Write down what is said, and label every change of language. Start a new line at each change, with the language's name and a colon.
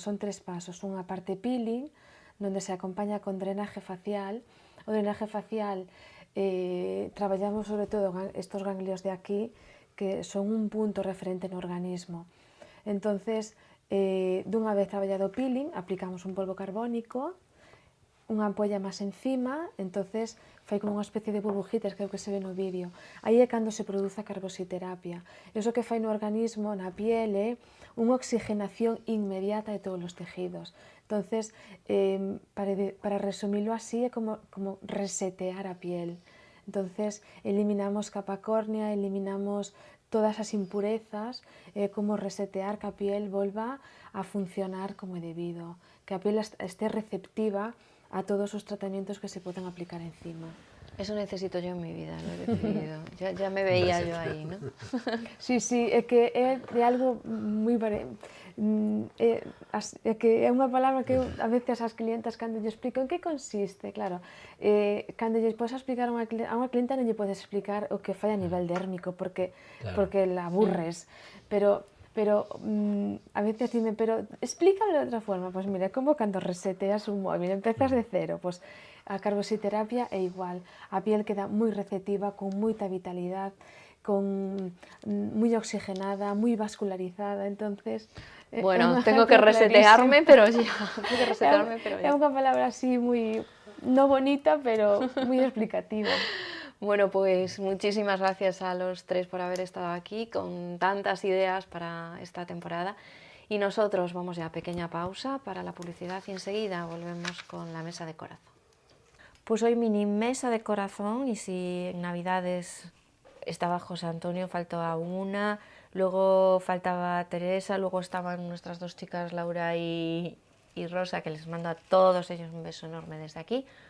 Galician: Son 3 pasos, unha parte peeling, onde se acompaña con drenaje facial. O drenaje facial traballamos sobre todo estos ganglios de aquí, que son un punto referente no organismo. Entonces, dunha vez traballado o peeling, aplicamos un polvo carbónico, unha ampolla máis encima, entonces fai como unha especie de burbujitas, que é o que se ve no vídeo. Aí é cando se produce a carboxiterapia. Iso que fai no organismo, na piel, é unha oxigenación inmediata de todos os tejidos. Entonces, para resumilo así, é como resetear a piel. Entonces, eliminamos capa córnea, eliminamos todas as impurezas, como resetear que a piel volva a funcionar como é debido, que a piel esté receptiva a todos os tratamientos que se poden aplicar encima.
Spanish: Eso necesito yo en mi vida, lo he decidido. Ya me veía yo ahí, ¿no?
Galician: Sí, é que é de algo moi é que é unha palabra que eu a veces as clientas cando lle explico en que consiste, claro, cando lle podes explicar a unha clienta non lle podes explicar o que fai a nivel dérmico porque la aburres, pero a veces dime, pero explícalo de outra forma. Pois mira, é como cando reseteas un móvil, empezas de cero, pois a carboxiterapia é igual, a piel queda moi receptiva, con moita vitalidad, moi oxigenada, moi vascularizada, entonces...
Spanish: Bueno, tengo que resetearme, pero ya. Tengo que resetearme, pero
Galician: É
Spanish: ya.
Galician: unha palabra así moi, no bonita, pero moi explicativa.
Spanish: Bueno, pues muchísimas gracias a los 3 por haber estado aquí con tantas ideas para esta temporada. Y nosotros vamos ya a pequeña pausa para la publicidad y enseguida volvemos con la mesa de corazón. Pues hoy mini mesa de corazón, y si en Navidades estaba José Antonio, faltó a una, luego faltaba Teresa, luego estaban nuestras 2 chicas, Laura y Rosa, que les mando a todos ellos un beso enorme desde aquí.